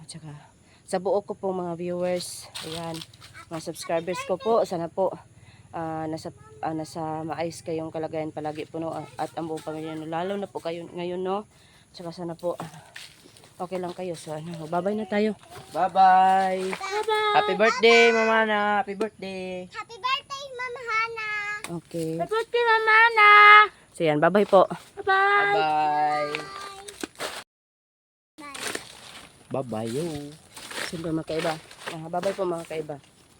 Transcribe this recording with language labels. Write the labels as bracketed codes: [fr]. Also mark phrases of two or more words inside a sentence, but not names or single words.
[tl] At saka, sa buo ko pong mga viewers, ayan, mga subscribers ko po, sana po nasa maayos kayong kalagayan palagi po no, at ang buong pamilya no, lalo na po kayo ngayon no. Tsaka sana po okay lang kayo. So, ano, babay na tayo. [en] Bye-bye. Happy birthday, Mama Hana. Happy birthday. Happy birthday, Mama Hana! Okay. Happy birthday, Mama Hana! [tl] So, yan. Babay po. [en] Bye-bye! Bye-bye. Bye! Bye-bye, yo. [tl] Siyempre, mga kaiba. Babay po, mga kaiba.